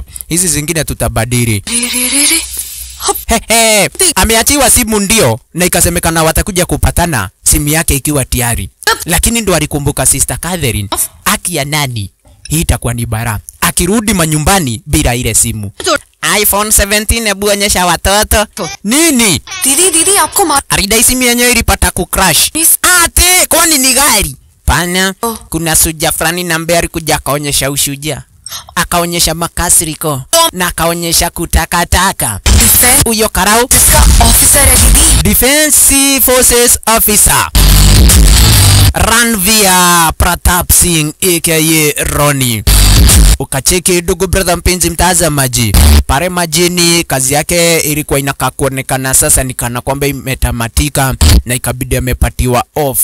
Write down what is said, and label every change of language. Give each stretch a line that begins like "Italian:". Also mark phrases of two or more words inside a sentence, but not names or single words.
Swahili: Hizi zingine tutabadili. Ameachiwa simu ndio, na ikasemekana watakuja kupatana simu yake ikiwa tayari. Lakini ndo alikumbuka Sister Catherine. Aki ya nani? Hii itakuwa ni bara. Akirudi manyumbani bila ile simu. iPhone 17 hebu onyesha watoto. Nini?
Hindi: दीदी आपको
Swahili: Arida simu yenyewe ilipata kucrash. Ate, kwani ni gari? Pana, kuna suja fulani na ambaye alikuja akaonyesha ushujaa. Akaonyesha makasiriko na akaonyesha kutakataka. Huyo karau
Hindi: ऑफिसर है दीदी.
English: Defense Forces Officer Ranveer Pratap Singh aka Ronnie.
Swahili: Ukacheki ndugu brother mpenzi mtazamaji, pale majini kazi yake ilikuwa inakaa kuonekana sasa ni kana kwamba imetamatika na ikabidi amepatiwa off.